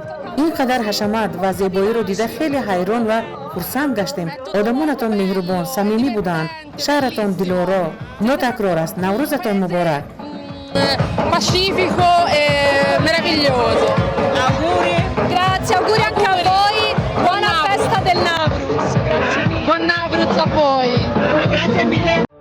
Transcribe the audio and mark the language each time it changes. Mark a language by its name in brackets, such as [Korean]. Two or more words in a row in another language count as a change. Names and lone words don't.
[Persian] اینقدر حشمت و زیبایی رو دیده خیلی حیران و خرسند گشتیم. آدمانتان مهربان، صمیمی بودند. شهرتان دلارا، نوتکرار است. نوروزتان مبارک. [Italian] Pacifico e meraviglioso. Auguri. Grazie, auguri anche a voi. Buona festa del Navruz. Buon Navruz a voi. Grazie mille.